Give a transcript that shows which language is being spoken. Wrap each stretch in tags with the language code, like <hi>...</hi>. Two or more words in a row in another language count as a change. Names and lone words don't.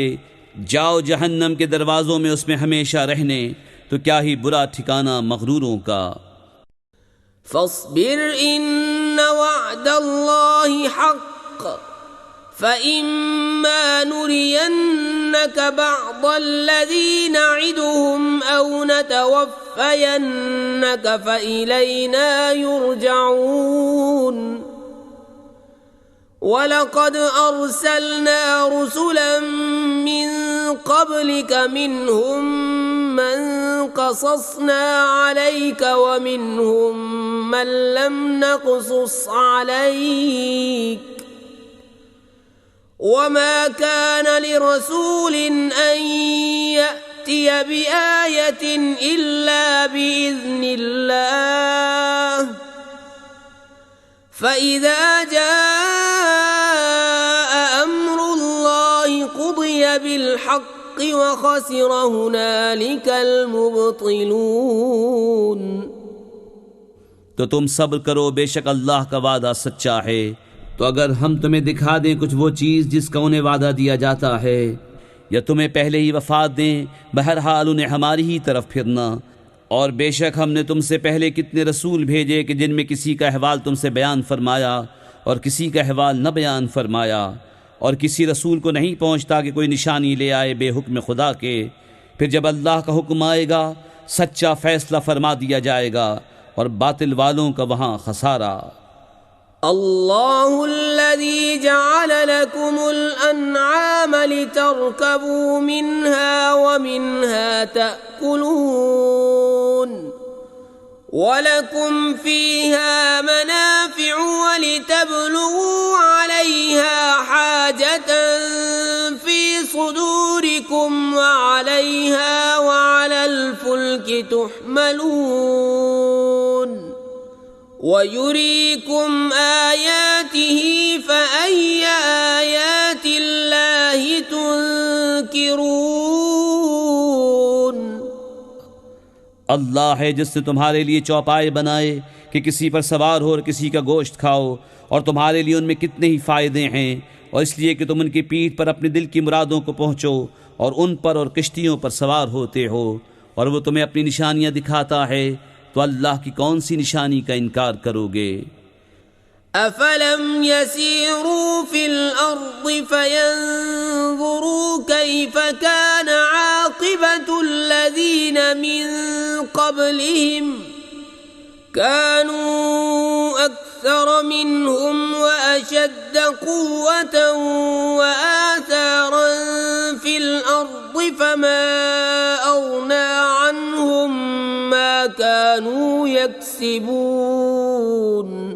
<ur>جاؤ جہنم کے دروازوں میں اس میں ہمیشہ رہنے، تو کیا ہی برا ٹھکانا مغروروں کا.</ur> <ar>فاصبر إن وعد الله حق فإما نرينك بعض الذي نعدهم أو نتوفينك فإلينا يرجعون. ولقد أرسلنا رسلا من قبلك منهم من قصصنا عليك ومنهم من لم نقصص عليك وما كان لرسول أن يأتي بآية إلا بإذن الله فإذا جاء أمر الله قضي بالحق وخسر هنالك المبطلون.</ar> <ur>تو تم صبر کرو، بے شک اللہ کا وعدہ سچا ہے. تو اگر ہم تمہیں دکھا دیں کچھ وہ چیز جس کا انہیں وعدہ دیا جاتا ہے، یا تمہیں پہلے ہی وفات دیں، بہرحال انہیں ہماری ہی طرف پھرنا. اور بے شک ہم نے تم سے پہلے کتنے رسول بھیجے کہ جن میں کسی کا احوال تم سے بیان فرمایا اور کسی کا احوال نہ بیان فرمایا، اور کسی رسول کو نہیں پہنچتا کہ کوئی نشانی لے آئے بے حکم خدا کے. پھر جب اللہ کا حکم آئے گا، سچا فیصلہ فرما دیا جائے گا، اور باطل والوں کا وہاں خسارہ.</ur> <ar>الله الذي جعل لكم الأنعام لتركبوا منها ومنها تأكلون ولكم فيها منافع ولتبلغوا عليها حاجة في صدوركم وعليها وعلى الفلك تحملون ويريكم آياته فأي آيات الله تنكرون.</ar> <ur>اللہ ہے جس نے تمہارے لیے چوپائے بنائے کہ کسی پر سوار ہو اور کسی کا گوشت کھاؤ، اور تمہارے لیے ان میں کتنے ہی فائدے ہیں، اور اس لیے کہ تم ان کی پیٹھ پر اپنے دل کی مرادوں کو پہنچو اور ان پر اور کشتیوں پر سوار ہوتے ہو، اور وہ تمہیں اپنی نشانیاں دکھاتا ہے، تو اللہ کی کون سی نشانی کا انکار کرو گے?</ur> <ar>أفلم يسيروا في الأرض فينظروا كيف كان عاقبة الذين من قبلهم كانوا أكثر منهم وأشد قوة وآثارا في الأرض فما أغنى عنهم ما كانوا يكسبون.</ar>